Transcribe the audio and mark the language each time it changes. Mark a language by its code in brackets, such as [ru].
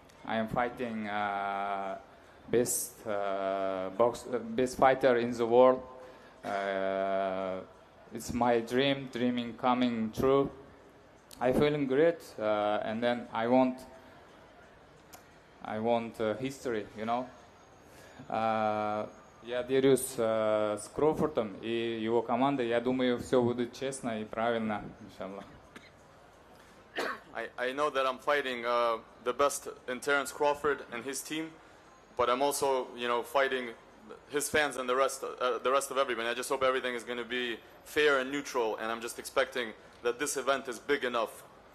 [en] I am fighting best fighter in the world. It's my dreaming coming true. I feeling great, and then I want history, you know. [ru] Я делюсь с Кроуфордом и его командой. Я думаю, все будет честно и правильно, иншаллах. [en] I know that I'm fighting the best in Terence Crawford and his team, but I'm also, you know, fighting his fans and the rest of everybody. I just hope everything is going to be fair and neutral, and I'm just expecting that this event is big enough.